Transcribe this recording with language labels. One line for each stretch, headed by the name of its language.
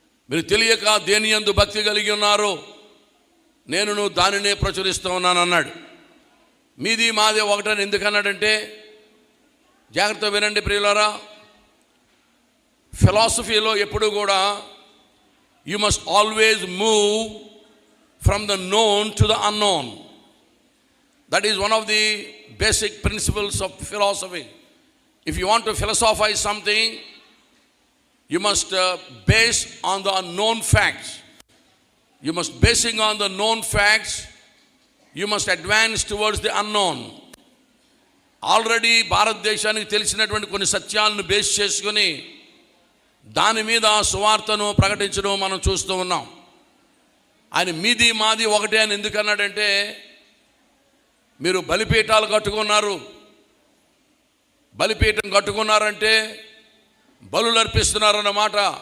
Telugu: మీరు తెలియక దేని యందు భక్తి కలిగి ఉన్నారో నేను దానినే ప్రచురిస్తూ ఉన్నాను అన్నాడు. మీది మాది ఒకటని ఎందుకన్నాడంటే, జాగ్రత్త వినండి ప్రియులారా, ఫిలాసఫీలో ఎప్పుడు కూడా
English: You must always move from the known to the unknown. That is one of the basic principles of philosophy. If you want to philosophize something, you must base on the unknown facts. You must basing on the known facts, you must advance towards the unknown.
Telugu: Already భారతదేశానికి తెలిసినటువంటి కొన్ని సత్యాలను base చేసుకుని దాని మీద సువార్తను ప్రకటించడం మనం చూస్తూ ఉన్నాం. ఆయన మీది మాది ఒకటే అని ఎందుకన్నాడంటే, మీరు బలిపీఠాలు కట్టుకున్నారు, బలిపీఠం కట్టుకున్నారంటే బలులు అర్పిస్తున్నారన్నమాట.